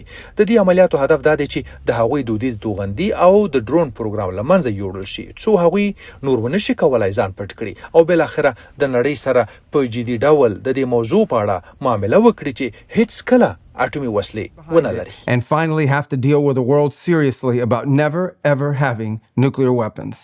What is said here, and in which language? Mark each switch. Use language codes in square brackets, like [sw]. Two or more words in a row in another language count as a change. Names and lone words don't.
[ps] د دې عملیاتو هدف دا دی چې د هغوی دودیز توغندي او د ډرون پروګرام له منځه یوړل شي، څو هغوی نور ونشي کولای ځان پټ کړي او بالاخره د نړۍ سره په جدي ډول د دې موضوع په اړه معامله وکړي چې هیڅ کله اټومي وسلې ونه لري. [en] And finally have to deal with the world seriously about never ever having nuclear weapons.